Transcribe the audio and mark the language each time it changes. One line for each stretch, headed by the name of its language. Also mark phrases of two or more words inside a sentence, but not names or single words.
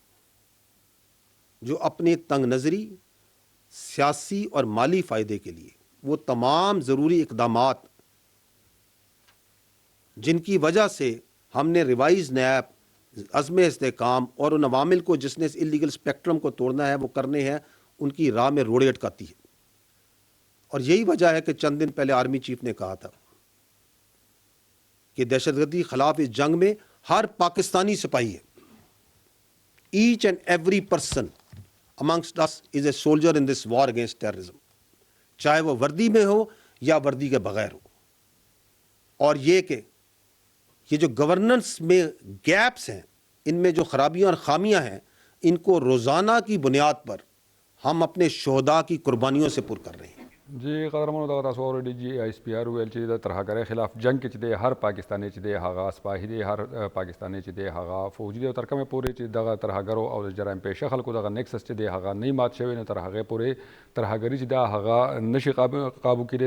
Urdu: جو اپنے تنگ نظری، سیاسی اور مالی فائدے کے لیے وہ تمام ضروری اقدامات جن کی وجہ سے ہم نے ریوائز نیب، عزم استحکام اور ان عوامل کو جس نے اس
English: illegal spectrum
Urdu: کو توڑنا ہے وہ کرنے ہیں، ان کی راہ میں روڑے اٹکاتی ہے۔ اور یہی وجہ ہے کہ چند دن پہلے آرمی چیف نے کہا تھا کہ دہشت گردی خلاف اس جنگ میں ہر پاکستانی سپاہی ہے،
English: each and every person amongst us is a soldier in this war against terrorism،
Urdu: چاہے وہ وردی میں ہو یا وردی کے بغیر ہو۔ اور یہ کہ یہ جو گورننس میں گیپس ہیں، ان میں جو خرابیاں اور خامیاں ہیں، ان کو روزانہ کی بنیاد پر ہم اپنے شہداء کی قربانیوں سے پر کر رہے ہیں.
Pashto: جی قدرمنو دغه تاسو اوریډي جی ایس پی آر ویل چې د ترهګرۍ خلاف جنگ کې چې دی هر پاکستاني چې دی هغه سپاهي دی، هر پاکستاني چې دی هغه فوجي دی، او تر کومه پورې چې دغه ترهګرو او د جرایم پیشه خلکو دغه نیکسس چې دی هغه نه مات شوی، نه تر هغې پورې ترهګري چې دا هغه نشي قابو کېدی.